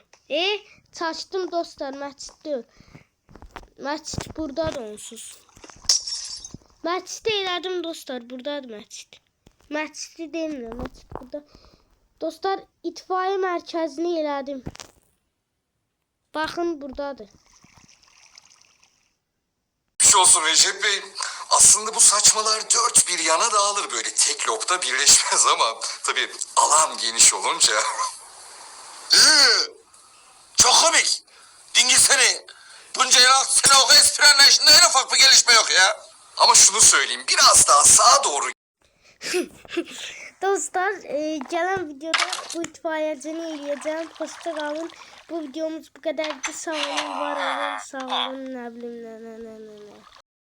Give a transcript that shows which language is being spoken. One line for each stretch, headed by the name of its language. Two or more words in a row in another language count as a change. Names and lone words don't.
Azerbaijani: Çaçdım dostlar, məscid deyil. Məscid buradadır onsuz. Məscid elədim dostlar, buradadır məscid. Məscidi demirəm, məscid burada. Dostlar, itfaiye mərkəzini elədim. Baxın, buradadır.
Turkish: Geçmiş olsun Recep Bey. Aslında bu saçmalar dört bir yana dağılır, böyle tek lobda birleşmez ama tabii alan geniş olunca. Çok komik. Dingil seni. Bunca yıl seni o espri anlayışında en ufak bir gelişme yok ya. Ama şunu söyleyeyim, biraz daha sağa doğru
Azerbaijani: Dostlar, gelen videoda bu itfaiyecini eləyəcəm. Hoşça qalın.
Turkish: Bu videomuz bu kadardı.
Azerbaijani: Sağ olun, var olun, sağ olun, nə bilim, nə.